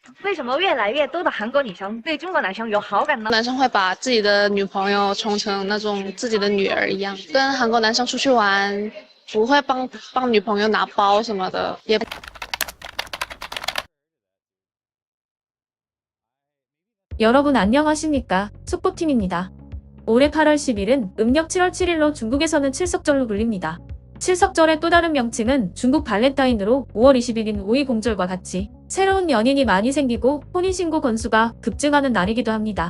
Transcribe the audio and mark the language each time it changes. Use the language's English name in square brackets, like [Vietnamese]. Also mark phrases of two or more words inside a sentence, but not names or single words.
[Chinese] 为什么越来越多的韩国女生对中国男生有好感呢？男生会把自己的女朋友宠成那种自己的女儿一样，跟韩国男生出去玩，不会帮女朋友拿包什么的，也。 [Korean] 여러분 안녕하십니까? 속보팀입니다. 올해 8월 10일은 음력 7월 7일로 중국에서는 칠석절로 불립니다. 칠석절의 또 다른 명칭은 중국 발렌타인으로 5월 20일인 오이공절과 같이 새로운 연인이 많이 생기고 혼인신고 건수가 급증하는 날이기도 합니다.